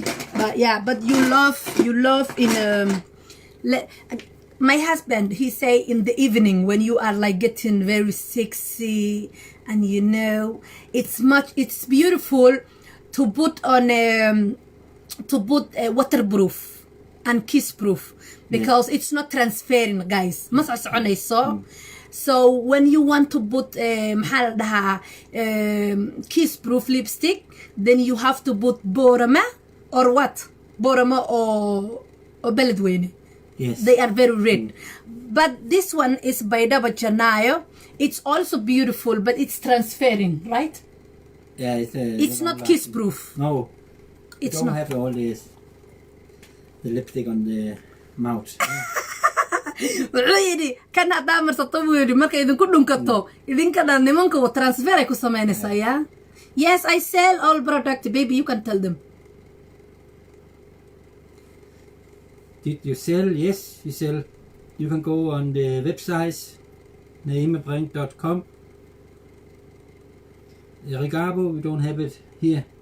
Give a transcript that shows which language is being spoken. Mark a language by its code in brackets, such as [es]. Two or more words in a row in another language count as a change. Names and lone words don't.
[en] but you love in my husband, he say in the evening when you are like getting very sexy, and you know it's beautiful to put on waterproof and kiss proof because it's not transferring, guys. [so] Mas soconayso. [en] So when you want to put kiss proof lipstick, then you have to put Baraha or what? Baraha or Beledweyne. Yes. They are very red. But this one is by Double Janayo. It's also beautiful, but it's transferring, right? Yeah, It's not kiss proof. No, It's don't not. have all this. the lipstick on the mouth. [so] wuxuu yidhi kan haddaa marsato buu yidhi markay idinku dhunkato idinka dhan nimanka transfer ay ku samaynaysaa [en] yeah yes I sell all product baby you can tell them Did you sell? Yes, you sell. You can go on the website naeemabrink.com. Regabo, we don't have it here.